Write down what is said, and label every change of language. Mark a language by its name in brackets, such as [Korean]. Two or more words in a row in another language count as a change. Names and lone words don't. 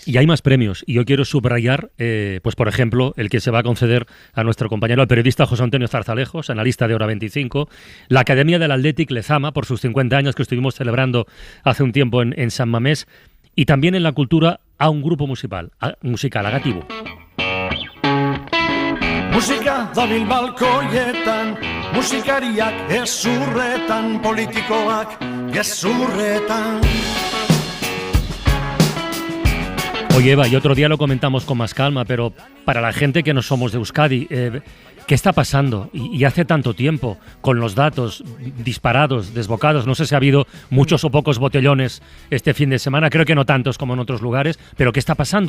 [Spanish] Y hay más premios, y yo quiero subrayar, pues por ejemplo, el que se va a conceder a nuestro compañero, el periodista José Antonio Zarzalejos, analista de Hora 25, la Academia del Athletic Lezama, por sus 50 años que estuvimos celebrando hace un tiempo en San Mamés, y también en la cultura a un grupo musical, Agatibu. [Basque] Musika dabil balkoietan, musikariak gezurretan, politikoak gezurretan. [Spanish] Oye, Eva, y otro día lo comentamos con más calma, pero para la gente que no somos de Euskadi, ¿qué está pasando? Y hace tanto tiempo, con los datos disparados, desbocados, no sé si ha habido muchos o pocos botellones este fin de semana, creo que no tantos como en otros lugares, pero ¿qué está pasando?